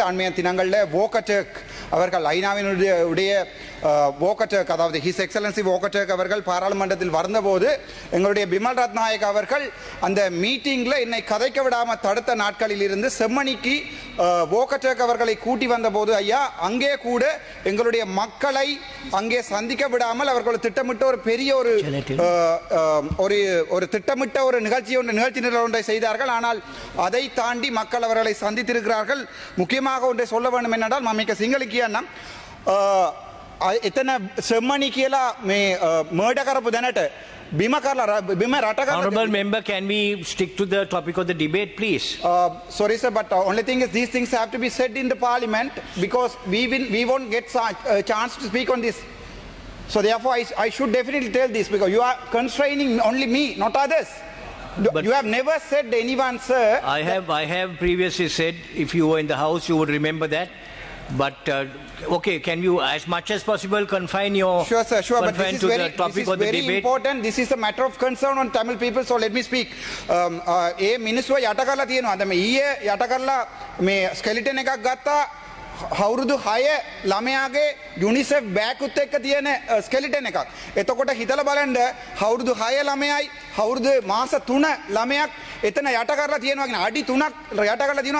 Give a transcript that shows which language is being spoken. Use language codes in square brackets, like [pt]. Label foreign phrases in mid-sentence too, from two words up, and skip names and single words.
[ta] அண்மைய தினங்களில் வோக்கட்டர்க் அவர்கள் ஐநாவினுடைய வோக்கட்டர்க் அதாவது [en] His Excellency [ta] வோக்கட்டர்க் அவர்கள் பாராளுமன்றத்தில் வந்தபோது எங்களுடைய பிமல் ரத்நாயக் அவர்கள் அந்த மீட்டிங்கில் என்னை கதைக்க விடாமல் தடுத்த நாட்களில் இருந்து செம்மணிக்கு வோக்கட்டர்க் அவர்களை கூட்டி வந்தபோது ஐயா அங்கே கூட எங்களுடைய மக்களை அங்கே சந்திக்க விடாமல் அவர்கள் திட்டமிட்ட ஒரு பெரிய ஒரு திட்டமிட்ட ஒரு நிகழ்ச்சி நிரல் ஒன்றை செய்தார்கள். ஆனால் அதை தாண்டி மக்கள் அவர்களை சந்தித்திருக்கிறார்கள். முக்கியமாக ஒன்றை சொல்ல வேண்டும் என்னென்றால் மம்மிக்க சிங்களிக்கியா [si] එතන සෙම්මණි කියලා මේ මර්ඩර් කරපු දැනට බිම රට කරලා [en] Honorable member, can we stick to the topic of the debate, please? Sorry sir, but only thing is these things have to be said in the parliament because we won't get a chance to speak on this. So therefore I should definitely tell this because you are constraining only me, not others. But you have never said anyone, sir. I have previously said, if you were in the house, you would remember that. But okay, can you as much as possible confine your sure sir, sure, but this is very important. This is a matter of concern on Tamil people, so let me speak. [si] ඒ මිනිස්සුව යට කරලා තියෙනවා. අද මේ ඊයේ යට කරලා මේ ස්කෙලිටන් එකක් ගත්තා. අවුරුදු 6 ළමයාගේ යුනිසෙෆ් බෑග් උත් එක්ක තියෙන ස්කෙලිටන් එකක්. එතකොට හිතලා බලන්න අවුරුදු 6 ළමයයි අවුරුදු මාස 3 ළමයක් එතන යට කරලා තියෙනවා කියන අඩි 3ක් යට කරලා තියෙනවා.